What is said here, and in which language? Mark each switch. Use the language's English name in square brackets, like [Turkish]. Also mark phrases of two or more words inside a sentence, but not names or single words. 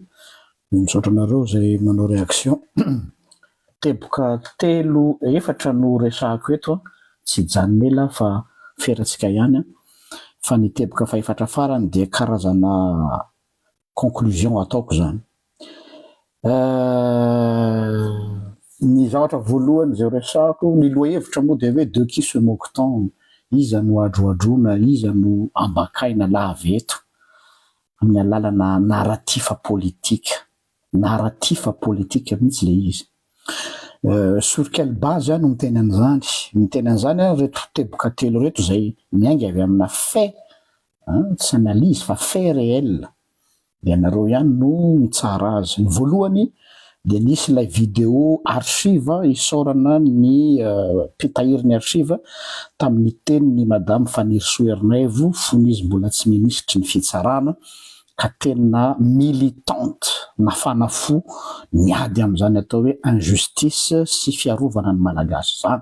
[Malagasy] Misaotra anareo izay manao réaction. Teboka efatra no resahako eto, tsy janon'ela fa ferantsika ihany, fa ny teboka faefatra farany dia karazana conclusion ataoko zany. Ny zavatra voalohany izay resahako, ny lohahevitra moa dia hoe [French] de qui se moque-t-on, [Malagasy] iza no adroadrona, iza no ambakaina laveto amin'ny alalana narratif politika. Narratif politika mihitsy le izy. [French] Sur quelle base [Malagasy] no miteny an'izany? Miteny an'izany reto teboka telo reto izay miainga avy amina fait, tsy analyse fa [French] fait réel. [Malagasy] Dia nareo ihany no mitsara azy. Ny voalohany dia nisy ilay [French] vidéo archive [Malagasy] isaorana ny mpitahiry ny archive tamin'ny tenin'ny madame Fanny Soernaivo, fony izy mbola tsy minisitry ny fitsarana, ka tena militante nafana fo niady amin'izany atao hoe injustice sy fiarovana ny malagasy zany.